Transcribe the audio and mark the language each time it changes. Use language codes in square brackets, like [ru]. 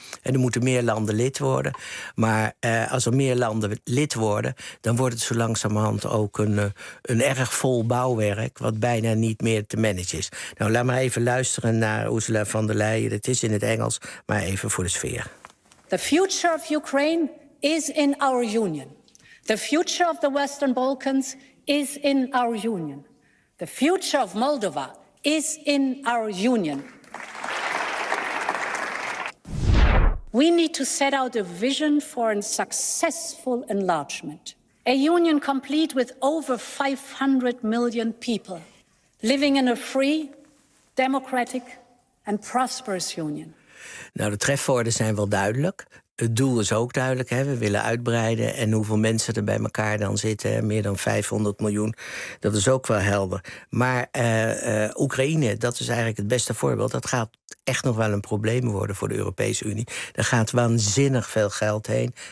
[nl] En er moeten meer landen lid worden. Maar als er meer landen lid worden, dan wordt het zo langzamerhand ook een erg vol bouwwerk, wat bijna niet meer te managen is. Nou, laat maar even luisteren naar Ursula von der Leyen. Het is in het Engels, maar even voor de sfeer. [en] The future of Ukraine is in our union. The future of the Western Balkans is in our union. The future of Moldova is in our union. We need to set out a vision for a successful enlargement. A union complete with over 500 million people living in a free, democratic and prosperous union. [nl] Nou, de trefwoorden zijn wel duidelijk. Het doel is ook duidelijk, hè. We willen uitbreiden. En hoeveel mensen er bij elkaar dan zitten, meer dan 500 miljoen, dat is ook wel helder. Maar Oekraïne, dat is eigenlijk het beste voorbeeld. Dat gaat echt nog wel een probleem worden voor de Europese Unie. Er gaat waanzinnig veel geld heen.